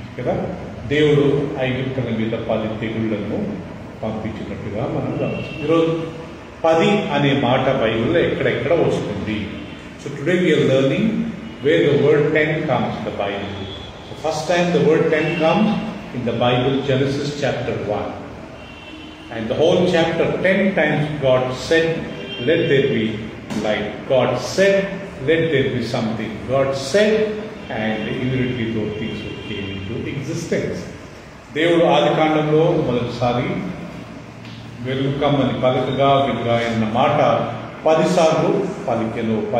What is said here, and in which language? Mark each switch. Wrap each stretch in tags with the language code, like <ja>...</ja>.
<te>కదా దేవుడు ఐగుప్తుల మీద 10 తెగుళ్లను పంపించినట్టుగా మనం గమనిస్తాం. ఈరోజు 10 అనే మాట బైబిల్లో ఎక్కడెక్కడ వస్తుంది.</te> <en>So today we are learning where the word 10 comes in the Bible. So first time the word 10 comes in the Bible, Genesis chapter 1. And the whole chapter 10 times God said, let there be light. God said, let there be something. God said, and immediately those things came into existence.</en> <te>దేవుడు ఆది కాండంలో మొదటిసారి వెలుగుకమ్మని పలుకగా వెలుగా అన్న మాట 10 సార్లు పలికెను.</te>